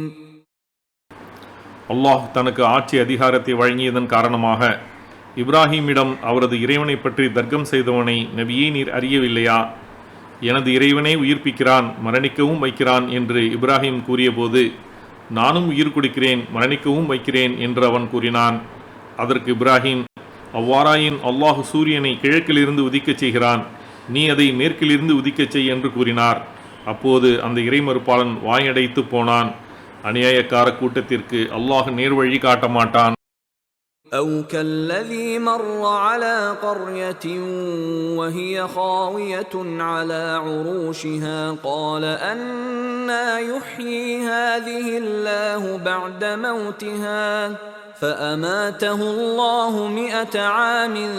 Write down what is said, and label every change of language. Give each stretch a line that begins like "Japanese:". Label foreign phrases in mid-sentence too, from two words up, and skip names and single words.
Tamil: அல்லாஹ் தனக்கு ஆட்சி அதிகாரத்தை வழங்கியதன் காரணமாக இப்ராஹீமிடம் அவரது இறைவனை பற்றி தர்க்கம் செய்தவனை நபியே, நீர் அறியவில்லையா? எனது இறைவனே உயிர்ப்பிக்கிறான், மரணிக்கவும் வைக்கிறான் என்று இப்ராஹிம் கூறியபோது, நானும் உயிர் கொடுக்கிறேன், மரணிக்கவும் வைக்கிறேன் என்று அவன் கூறினான். அதற்கு இப்ராஹிம், அவ்வாறாயின் அல்லாஹ் சூரியனை கிழக்கிலிருந்து உதிக்கச் செய்கிறான், நீ அதை மேற்கிலிருந்து உதிக்கச் செய் என்று கூறினார். அப்போது அந்த இறை மறுப்பாளன் வாயடைத்து போனான். அநியாயக்கார கூட்டத்திற்கு அல்லாஹ் நேர்வழி காட்ட மாட்டான்.
Arabic: أو كالذي مر على قرية وهي خاوية على عروشها قال أنى يحيي هذه الله بعد موتها فأماته الله 100 عام